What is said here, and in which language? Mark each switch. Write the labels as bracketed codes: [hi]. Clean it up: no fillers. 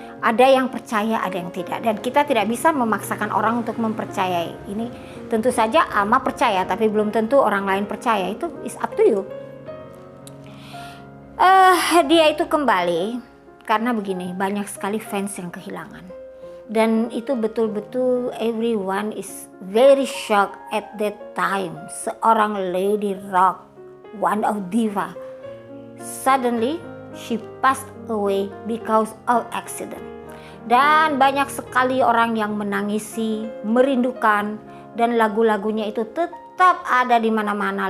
[id] Ada yang percaya, ada yang tidak. Dan kita tidak bisa memaksakan orang untuk mempercayai. Ini tentu saja Ama percaya, tapi belum tentu orang lain percaya. Itu [en] is up to you. [id] Dia itu kembali karena begini, banyak sekali fans yang kehilangan. Dan itu betul-betul [en] everyone is very shocked at that time. [id] Seorang [en] lady rock, one of diva, suddenly she passed away because of accident. [id] Dan banyak sekali orang yang menangisi, merindukan, dan lagu-lagunya itu tetap ada di mana-mana.